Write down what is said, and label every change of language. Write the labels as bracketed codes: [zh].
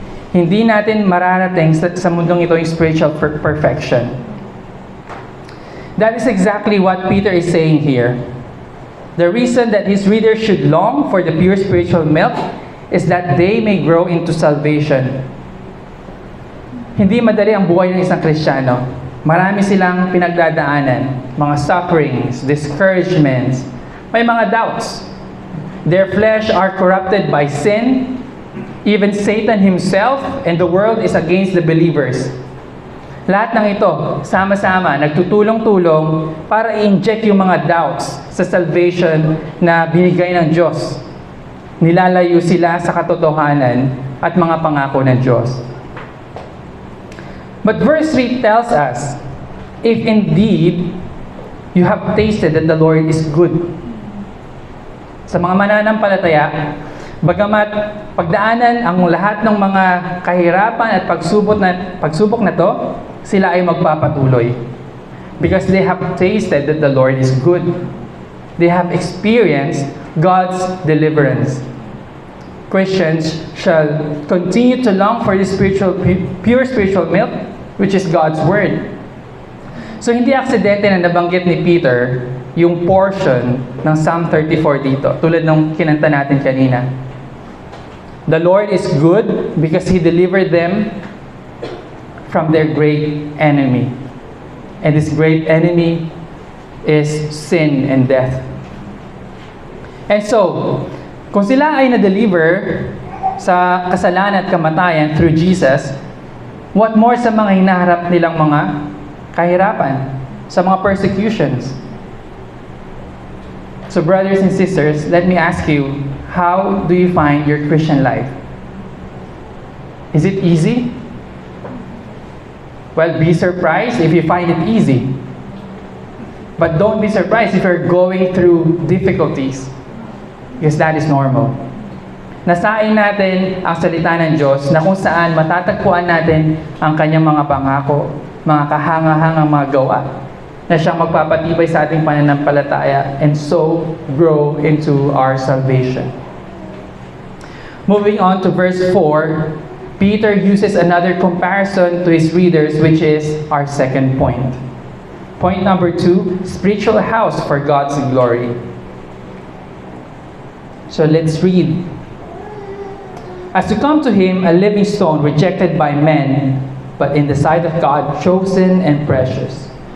[tl] Hindi natin mararating sa mundong ito yung spiritual perfection. [en] That is exactly what Peter is saying here. The reason that his readers should long for the pure spiritual milk is that they may grow into salvation. [tl] Hindi madali ang buhay ng isang Kristiyano. Marami silang pinagdadaanan, mga sufferings, discouragements, may mga doubts. [en] Their flesh are corrupted by sin. Even Satan himself and the world is against the believers. [tl] Lahat ng ito, sama-sama, nagtutulong-tulong para i-inject yung mga doubts sa salvation na binigay ng Diyos. Nilalayo sila sa katotohanan at mga pangako ng Diyos. [en] But verse 3 tells us, if indeed you have tasted that the Lord is good. [tl] Sa mga mananampalataya, bagamat pagdaanan ang lahat ng mga kahirapan at pagsubok na to, sila ay magpapatuloy. [en] Because they have tasted that the Lord is good. They have experienced God's deliverance. Christians shall continue to long for the pure spiritual milk, which is God's Word. [tl] So hindi aksidente na nabanggit ni Peter yung portion ng Psalm 34 dito, tulad ng kinanta natin kanina. [en] The Lord is good because He delivered them from their great enemy. And this great enemy is sin and death. [tl] And so, kung sila ay na-deliver sa kasalanan at kamatayan through Jesus, what more sa mga hinaharap nilang mga kahirapan, sa mga persecutions? [en] So brothers and sisters, let me ask you, how do you find your Christian life? Is it easy? Well, be surprised if you find it easy. But don't be surprised if you're going through difficulties. Because that is normal. [tl] Nasain natin ang salita ng Diyos na kung saan matatagpuan natin ang kanyang mga pangako, mga kahanga-hangang mga gawa na siyang magpapatibay sa ating pananampalataya [en] and so grow into our salvation. Moving on to verse 4, Peter uses another comparison to his readers, which is our second point. Point number 2, spiritual house for God's glory. So let's read. As to come to him, a living stone rejected by men, but in the sight of God, chosen and precious.